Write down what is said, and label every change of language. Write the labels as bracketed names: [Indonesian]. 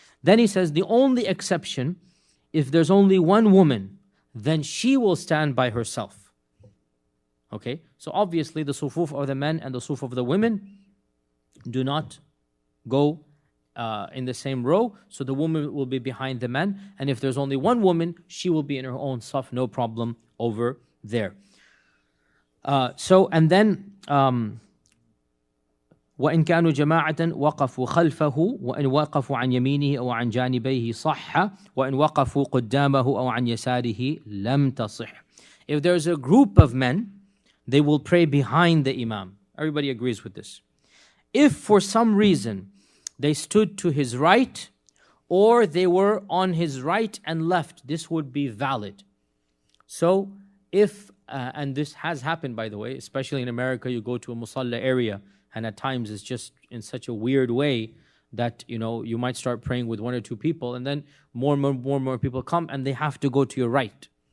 [English] Then he says, the only exception, if there's only one woman, then she will stand by herself. Okay? So obviously the sufuf of the men and the sufuf of the women do not go in the same row, so the woman will be behind the men, and if there's only one woman, she will be in her own saf, no problem over there. And then [Arabic] وإن كانوا جماعة وقفوا خلفه وإن وقفوا عن يمينه أو عن جانبيه صح وإن وقفوا قدامه أو عن يساره لم تصح. [English] If there's a group of men, they will pray behind the Imam. Everybody agrees with this. If for some reason they stood to his right or they were on his right and left, this would be valid. So if, and this has happened by the way, especially in America, you go to a musalla area and at times it's just in such a weird way that, you might start praying with one or two people and then more and more people come and they have to go to your right.